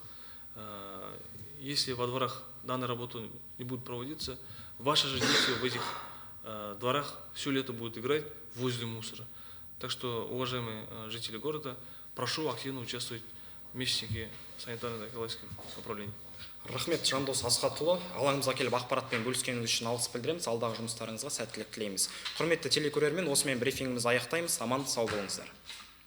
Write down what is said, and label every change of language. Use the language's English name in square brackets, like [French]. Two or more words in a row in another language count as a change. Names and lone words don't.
[Russian] Если во дворах данная работа не будет проводиться, ваши же дети в этих дворах все лето будут играть возле мусора. Так что, уважаемые жители города, прошу активно участвовать в месячнике санитарно-экологического управления. [Kazakh] Рахмет, Жандос Асхатұлы. Алаңымызға келіп ақпаратпен бөліскеніңіз үшін алғыс білдіреміз. Алдағы жұмыстарыңызға сәттілік тілейміз. Құрметті телекөрермен, осымен брифингімізді аяқтаймыз. Аман сау болыңыздар.